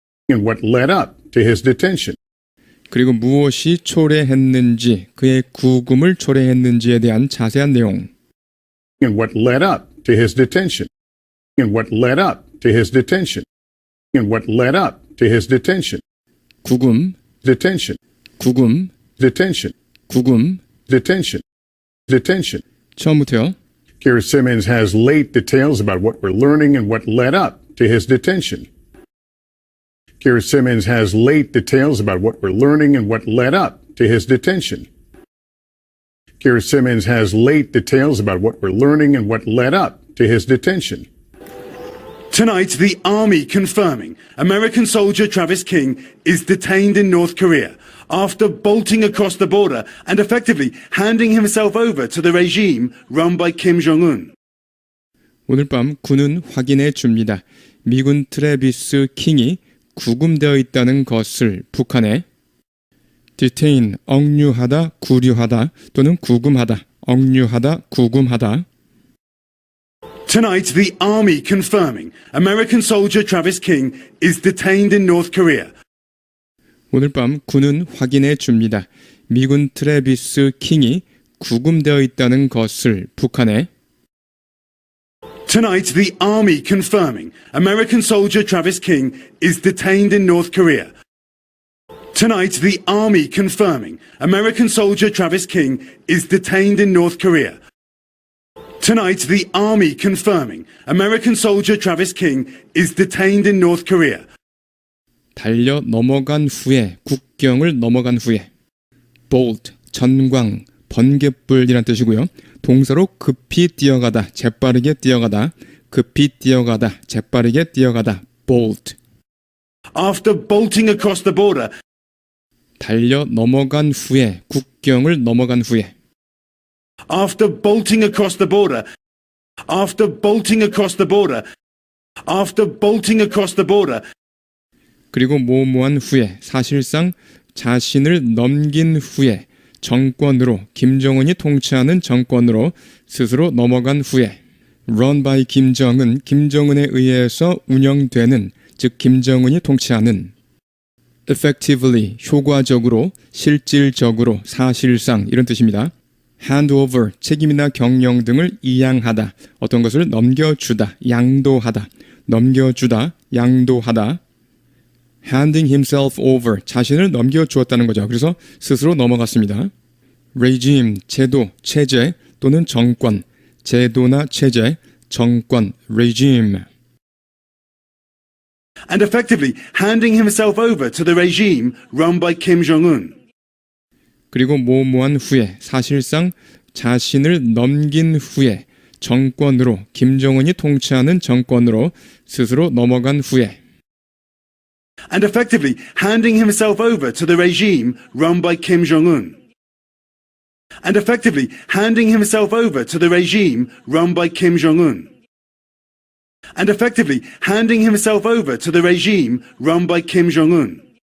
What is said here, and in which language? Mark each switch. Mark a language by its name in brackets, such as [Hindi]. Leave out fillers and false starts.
[English] And what led up to his detention. [Korean] 그리고 무엇이 초래했는지 그의 구금을 초래했는지에 대한 자세한 내용 [English] And what led up to his detention. And what led up to his detention. And what led up to his detention. [Korean] 구금 [English] Detention. [Korean] 구금 [English] Detention. [Korean] 구금 [English] Detention. Detention. [Korean] 처음부터요. [English] Here Simmons has late details about what we're learning and what led up to his detention. Here Simmons has late details about what we're learning and what led up to his detention. Here Simmons has late details about what we're learning and what led up to his detention. Tonight, the army confirming American soldier Travis King is detained in North Korea after bolting across the border and effectively handing himself over to the regime run by Kim Jong-un. [Korean] 오늘 밤 군은 확인해 줍니다. 미군 트래비스 킹이 구금되어 있다는 것을 북한에 detain, 억류하다, 구류하다 또는 구금하다, 억류하다, 구금하다 [English] Tonight, the army confirming American soldier Travis King is detained in North Korea. [Korean] 오늘 밤 군은 확인해 줍니다. 미군 트래비스 킹이 구금되어 있다는 것을 북한에 [English] Tonight, the army confirming American soldier Travis King is detained in North Korea. Tonight, the army confirming American soldier Travis King is detained in North Korea. Tonight, the army confirming American soldier Travis King is detained in North Korea. [Korean] 달려 넘어간 후에, 국경을 넘어간 후에. bolt, 전광, 번갯불이란 뜻이고요. 동사로 급히 뛰어가다, 재빠르게 뛰어가다, 급히 뛰어가다, 재빠르게 뛰어가다, bolt. [English] After bolting across the border, [Korean] 달려 넘어간 후에, 국경을 넘어간 후에. [English] after bolting across the border, after bolting across the border, after bolting across the border, [Korean] 그리고 뭐뭐한 후에, 사실상 자신을 넘긴 후에, 정권으로, 김정은이 통치하는 정권으로 스스로 넘어간 후에. [English] run by [Korean] 김정은, 김정은에 의해서 운영되는, 즉 김정은이 통치하는. effectively, 효과적으로, 실질적으로, 사실상 이런 뜻입니다. [English] hand over, [Korean] 책임이나 경영 등을 이양하다, 어떤 것을 넘겨주다, 양도하다, 넘겨주다, 양도하다. [English] handing himself over, [Korean] 자신을 넘겨주었다는 거죠. 그래서 스스로 넘어갔습니다. regime, 제도, 체제 또는 정권, 제도나 체제, 정권, regime. [English] and effectively handing himself over to the regime run by Kim Jong-un. [Korean] 그리고 뭐뭐한 후에, 사실상 자신을 넘긴 후에, 정권으로, 김정은이 통치하는 정권으로 스스로 넘어간 후에. [English] and effectively handing himself over to the regime run by Kim Jong-un. and effectively handing himself over to the regime run by Kim Jong-un. and effectively handing himself over to the regime run by Kim Jong-un.